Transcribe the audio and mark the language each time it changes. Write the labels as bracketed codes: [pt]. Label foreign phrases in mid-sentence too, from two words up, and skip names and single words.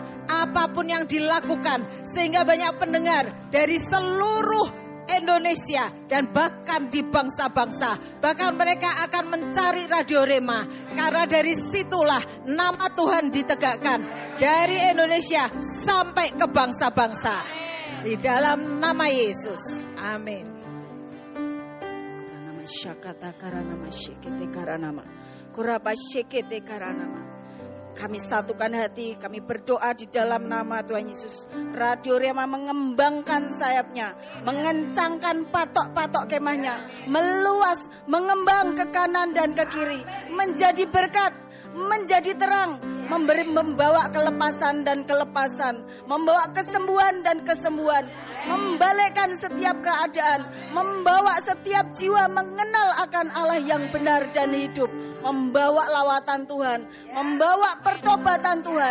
[id] Apapun yang dilakukan, sehingga banyak pendengar dari seluruh Indonesia dan bahkan di bangsa-bangsa, bahkan mereka akan mencari Radio Rema karena dari situlah nama Tuhan ditegakkan dari Indonesia sampai ke bangsa-bangsa di dalam nama Yesus. Amin. Nama syakata karanama syekete karanama kuraba syekete karanama. Kami satukan hati, kami berdoa di dalam nama Tuhan Yesus. Radio Rema mengembangkan sayapnya, mengencangkan patok-patok kemahnya, meluas, mengembang ke kanan dan ke kiri, menjadi berkat, menjadi terang, membawa kelepasan dan kelepasan, membawa kesembuhan dan kesembuhan, membalikkan setiap keadaan, membawa setiap jiwa mengenal akan Allah yang benar dan hidup, membawa lawatan Tuhan, membawa pertobatan Tuhan.